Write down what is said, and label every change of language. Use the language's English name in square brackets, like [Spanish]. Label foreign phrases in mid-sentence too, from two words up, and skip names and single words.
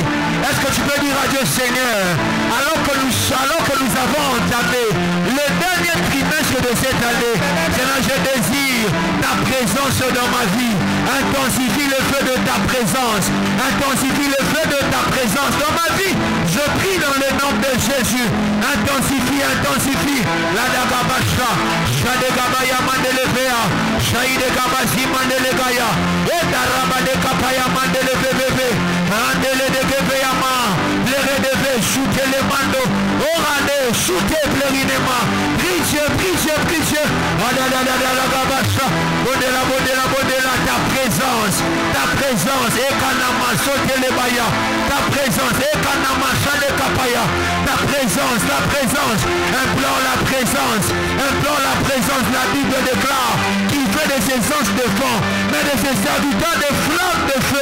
[French] Est-ce que tu peux dire à Dieu, Seigneur, alors que nous avons entamé le dernier trimestre de cette année, Seigneur, je désire ta présence dans ma vie. Intensifie le feu de ta présence. Intensifie le feu de ta présence dans ma vie. Je prie dans le nom de Jésus. Intensifie, intensifie. La Dagabasha, Shadegabaya Mandelevea, Shaide Gabazi Mandelegaya, et Darabade Kapaya Mandelevebe, Andele de Gebeyama, Pléredeve, shooter les mando, Orane, shooter Plérinema, prie Dieu, prie Dieu, prie Dieu. Ta présence, Ekanama, Sote les Baya, ta présence, Ekanama, Shade Kapaya, ta présence, implore la présence, la Bible déclare qu'il fait de ses anges de fond, mais de ses serviteurs des flammes de feu.